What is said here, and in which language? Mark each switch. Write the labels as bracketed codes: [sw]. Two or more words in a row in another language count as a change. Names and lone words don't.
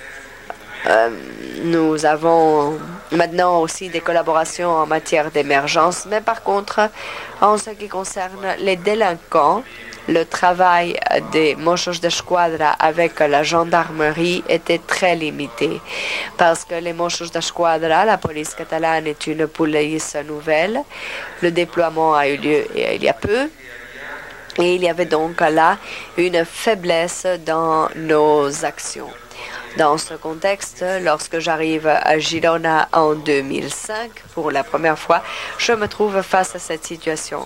[fr] nous avons maintenant aussi des collaborations en matière d'émergence, mais par contre, en ce qui concerne les délinquants, le travail des Mossos d'Esquadra avec la gendarmerie était très limité parce que les Mossos d'Esquadra, la police catalane, est une police nouvelle. Le déploiement a eu lieu il y a peu. Et il y avait donc là une faiblesse dans nos actions. Dans ce contexte, lorsque j'arrive à Girona en 2005, pour la première fois, je me trouve face à cette situation.